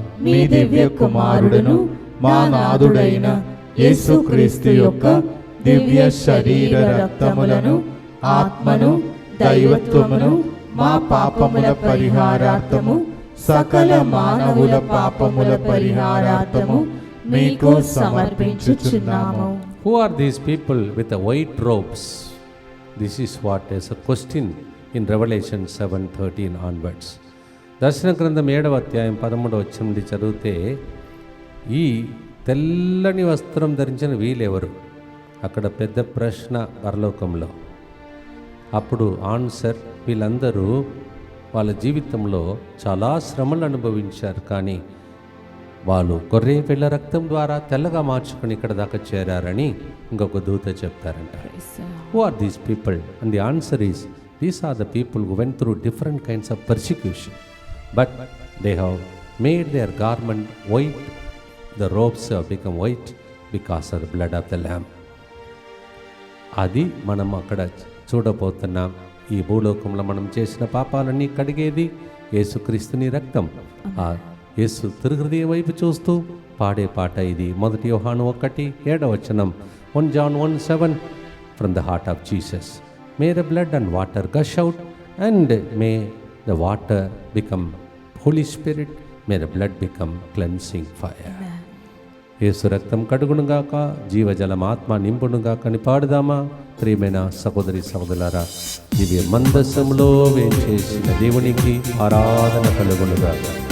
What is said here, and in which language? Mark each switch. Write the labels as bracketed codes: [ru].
[te] మీ దివ్య కుమారుడును మా నాథుడైన యేసుక్రీస్తు యొక్క దివ్య శరీర రక్తములను, ఆత్మను, దైవత్వమును మా పాపముల పరిహారార్థము, సకల మానవుల పాపముల పరిహారార్థము మీకు సమర్పించుచున్నాము. [en] Who are these people with the white robes? This is what is a question in Revelation 7:13 onwards. [te] దర్శన గ్రంథం 7వ అధ్యాయం 13వ వచనం నుండి చదివితే, ఈ తెల్లని వస్త్రం ధరించిన వీళ్ళెవరు? అక్కడ పెద్ద ప్రశ్న పరలోకంలో. అప్పుడు ఆన్సర్, వీళ్ళందరూ వాళ్ళ జీవితంలో చాలా శ్రమలు అనుభవించారు, కానీ వాళ్ళు గొర్రె పిల్ల రక్తం ద్వారా తెల్లగా మార్చుకొని ఇక్కడ దాకా చేరారని ఇంకొక దూత చెప్తారంట. [en] Who are these people? And the answer is, these are the people who went through different kinds of persecution, but they have made their garment white. The robes have become white because of the blood of the Lamb. [te] అది మనం అక్కడ చూడబోతున్నాం. ఈ భూలోకంలో మనం చేసిన పాపాలన్నీ కడిగేది యేసుక్రీస్తుని రక్తం. ఆ యేసు తిరుహృదయం వైపు చూస్తూ పాడే పాట ఇది. [en] 1 యోహాను 1:7 1 John 1:7 From the heart of Jesus may the blood and water gush out, and may the water become Holy Spirit, may the blood become cleansing fire. [te] యేసు రక్తం కడుగునుగాక, జీవజలం ఆత్మ నింపునుగాక అని పాడుదామా? ప్రియమైన సహోదరి సహోదరులారా, దివ్య మందసంలో వేంచేసిన దేవునికి ఆరాధన కలుగునుగాక.